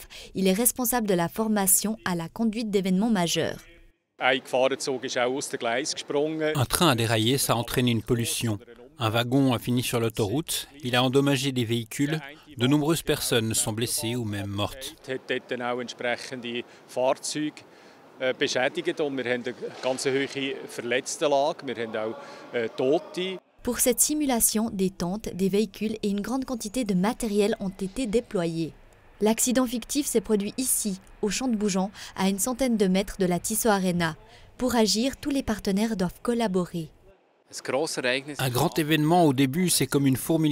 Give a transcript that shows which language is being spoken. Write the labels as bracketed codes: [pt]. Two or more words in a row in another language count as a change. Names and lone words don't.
[fr] Il est responsable de la formation à la conduite d'événements majeurs. Un train a déraillé, ça a entraîné une pollution. Un wagon a fini sur l'autoroute, il a endommagé des véhicules. De nombreuses personnes sont blessées ou même mortes. [de] Beschädigt und wir haben eine ganz hohe Verletztenlage, wir haben auch Tote. [fr] Pour cette simulation, des tentes, des véhicules et une grande quantité de matériel ont été déployés. L'accident fictif s'est produit ici, au champ de Bougeant, à une centaine de mètres de la Tissot Arena. Pour agir, tous les partenaires doivent collaborer. Un grand événement, au début, c'est comme une fourmilière.